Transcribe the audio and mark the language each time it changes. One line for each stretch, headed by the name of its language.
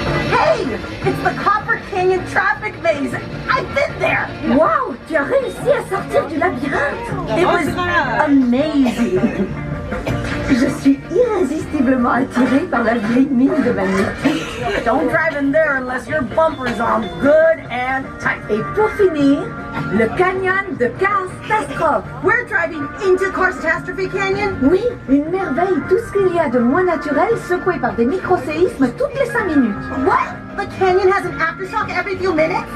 English: Hey, it's the Copper Canyon traffic maze. I've been there.
French: Wow, tu as réussi à sortir du labyrinthe.
English: It was amazing.
French: Je suis irrésistiblement attirée par la vieille mine de magnétique.
English: Don't drive in there unless your bumper's on good and tight.
French: Et pour finir, le canyon de Catastrophe.
English: We're driving into Catastrophe Canyon?
French: Oui, une merveille. Tout ce qu'il y a de moins naturel secoué par des microséismes toutes les 5 minutes.
English: What? The canyon has an aftershock every few minutes?